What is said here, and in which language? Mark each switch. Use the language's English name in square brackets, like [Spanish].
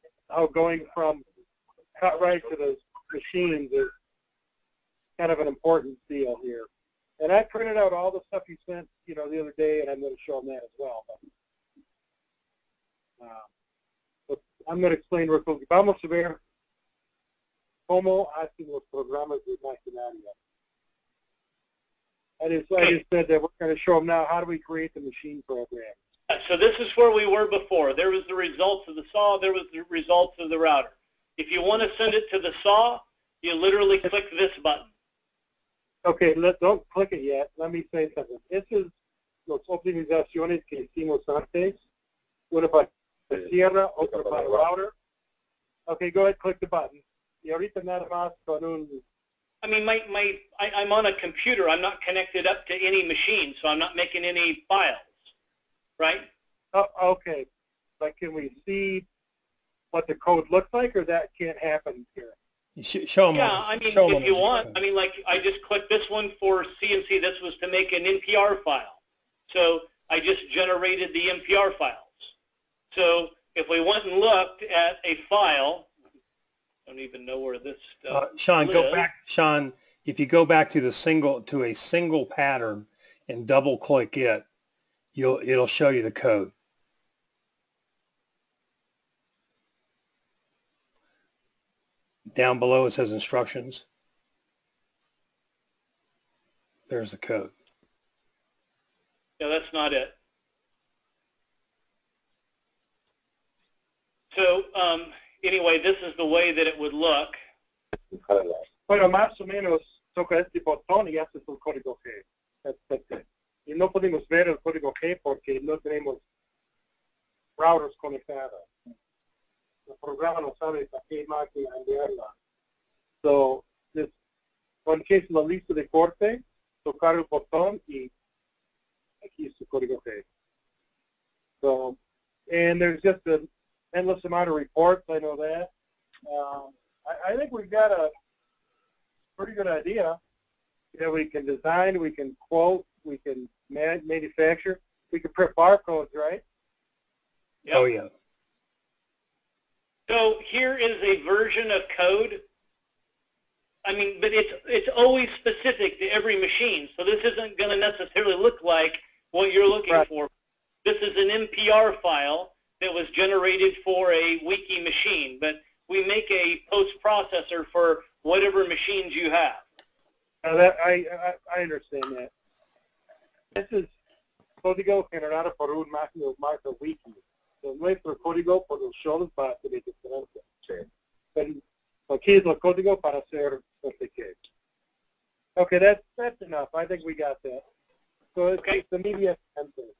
[English] How going from CutRight to the machines is kind of an important deal here. And I printed out all the stuff you sent, the other day, and I'm going to show them that as well. But I'm going to explain real quick. [Spanish] Vamos a ver cómo hacen los programas de maquinaria. [English] I just said that we're going to show them now how do we create the machine program. So this is where we were before. There was the results of the saw. There was the results of the router. If you want to send it to the saw, You literally click this button. Okay, don't click it yet. Let me say something. This is [Spanish] las optimizaciones que hicimos antes. Una para sierra, otra para router. [English] Okay, go ahead, click the button. [Spanish] Y ahorita nada más con un... [English] I mean, I'm on a computer. I'm not connected up to any machine, so I'm not making any files, right? Oh, okay. But can we see what the code looks like, or that can't happen here? Show them. Yeah, I mean, if you want, I mean, like, I just clicked this one for CNC. This was to make an NPR file. So I just generated the NPR files. So if we went and looked at a file, I don't even know where this stuff Sean, lives. go back. Sean, if you go back to a single pattern and double click it, it'll show you the code. Down below it says instructions. There's the code. Yeah, that's not it. So anyway, this is the way that it would look. [Spanish] Bueno, más o menos toca este botón y haces el código G. Y no podemos ver el código G porque no tenemos routers conectados. El programa no sabe para qué máquina enviarla. So, cuando quieres la lista de corte, tocar el botón y aquí es el código G. [English] So, and there's just an endless amount of reports, I know that. I think we've got a pretty good idea. You know, we can design, we can quote, we can manufacture, we can print barcodes, right? Yep. Oh, yeah. So here is a version of code. I mean, but it's always specific to every machine. So this isn't going to necessarily look like what you're looking for. This is an NPR file that was generated for a wiki machine, but we make a post-processor for whatever machines you have. I understand that. This is [Spanish] código generado por un máquina marca wiki. So nuestro código por los shows va a ser diferente. Sí. Pero aquí es el código para hacer CDT. [English] Okay, that's enough. I think we got that. So it's the media center.